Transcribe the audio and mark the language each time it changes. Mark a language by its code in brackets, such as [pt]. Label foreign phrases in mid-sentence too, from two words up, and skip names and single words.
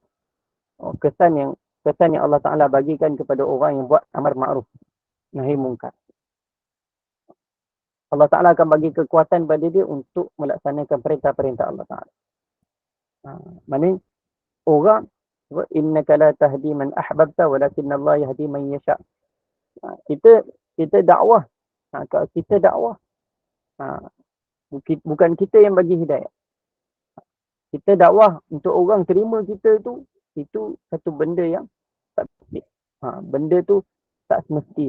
[ms] Kesan yang Allah Taala bagikan kepada orang yang buat amar ma'ruf nahi mungkar. Allah Ta'ala akan bagi kekuatan pada dia untuk melaksanakan perintah-perintah Allah Ta'ala. Maksudnya, orang, [ar] إنك لا تهدي من أحببت ولكن الله يهدي من يشاء. [ms] Kita dakwah. Kalau kita dakwah, bukan kita yang bagi hidayah. Kita dakwah untuk orang terima kita itu satu benda yang tak mesti. Benda tu tak semesti.